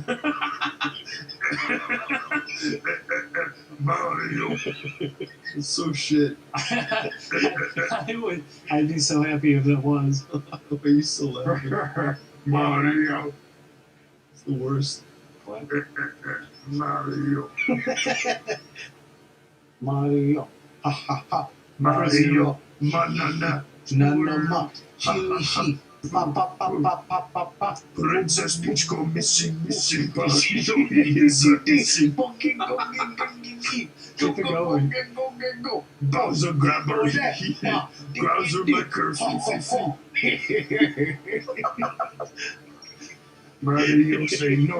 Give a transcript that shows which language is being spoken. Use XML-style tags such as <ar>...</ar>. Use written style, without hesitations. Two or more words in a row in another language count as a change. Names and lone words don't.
<en>Mario. It's so shit. I'd be so happy if it was. Why are you so laughing? Mario. It's the worst. What? Mario. Mario. Ha ha ha. Mario. Manana. Nanama. Chili sheep. Pa pa pa pa pa pa pa. Princess Peach go missing. Mario is missing. Keep it going. Go. Bowser grab her. Bowser make her Mario say no.</en>